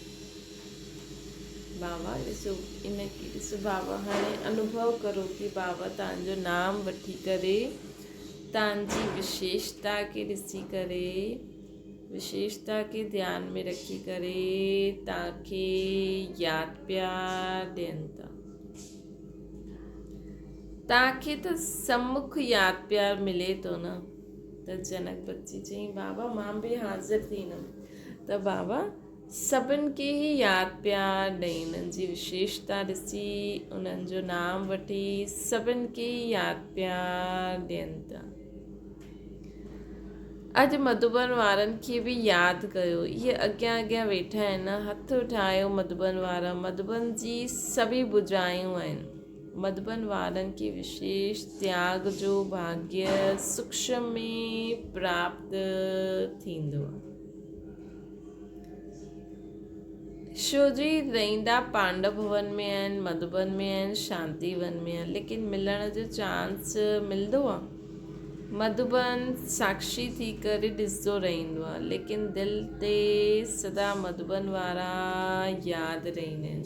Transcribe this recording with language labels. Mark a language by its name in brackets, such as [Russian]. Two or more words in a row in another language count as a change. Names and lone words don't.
[Sindhi] बाबा ॾिसो इनखे ॾिसो, बाबा हाणे अनुभव करो कि बाबा तव्हांजो नाम वठी करे, तव्हांजी विशेषता खे ॾिसी करे, विशेषता खे ध्यान में रखी करे तव्हांखे यादि प्यार ॾियनि था। तव्हांखे त सम्मुख यादि प्यार मिले थो न। त जनक बच्ची चई बाबा मां बि हाज़िर थींदमि। त बाबा सभिनि खे ई यादि प्यार ॾेई, उन्हनि जी विशेषता ॾिसी, उन्हनि जो नाम वठी सभिनि खे ई यादि प्यार ॾियनि था। अॼु मधुबन वारनि खे बि यादि कयो, इहे अॻियां अॻियां वेठा आहिनि, हथु उठायो मधुबन वारा, मधुबन जी सभी बुझायूं आहिनि। मधुबन वारनि खे विशेष त्याग जो भाग्य सूक्ष्म में प्राप्त थींदो। छोजी रहंदा पांडव भवन में आहिनि, मधुबन में आहिनि, शांतिवन में आहिनि, लेकिन मिलण जो चांस मिलंदो आहे। मधुबन साक्षी थी करे ॾिसंदो रहंदो आहे, लेकिन दिलि ते सदा मधुबन वारा यादि रहंदा आहिनि।